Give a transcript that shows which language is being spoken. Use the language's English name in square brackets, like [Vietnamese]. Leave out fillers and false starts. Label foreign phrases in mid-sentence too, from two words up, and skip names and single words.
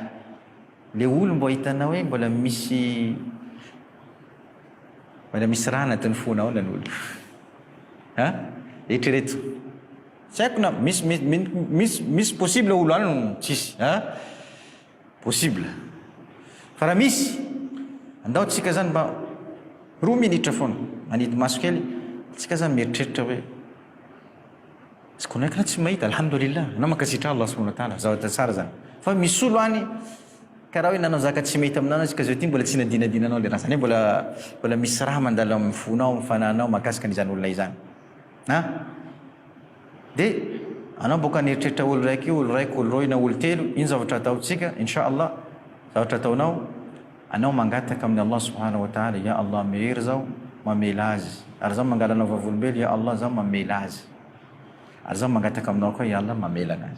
[Malagasy] Le olo mbo hitanao hoe mbola misy raha anatin'ny fonao nany olo eritrereto tsy haiko na misy possible olo any tsisy possible, fa raha misy andao tsika zany mba 2 minitra foana manidy maso kely tsika zany mieritreritra hoe sy konaiky na tsy mahita alhamdulillah anao mankasitra Allah [Arabic] سبحانه وتعالى [Malagasy] zavatra tsara zany. Fa misy olo any karaha hoe nanao zaka tsy mahita aminao tsika zao ty mbola tsy nadinadinanao le raha zany, mbola misy raha mandalo amin'ny fonao amin'ny fananao mahakasika an'izany olona izany de anao boka nieritreitra olo raiky olo roy na olo telo, ino zavatra ataotsika inshallah, zavatra ataonao anao mangataka amin'ny [Arabic] الله سبحانه وتعالى، يا الله [Malagasy] mehery zao mamela azy, ary zao mangala anao vavolombelo [Arabic] يا الله [Malagasy] zao mamela azy, ary zao mangataka aminao koa [Arabic] يا الله [Malagasy] mamela anazy.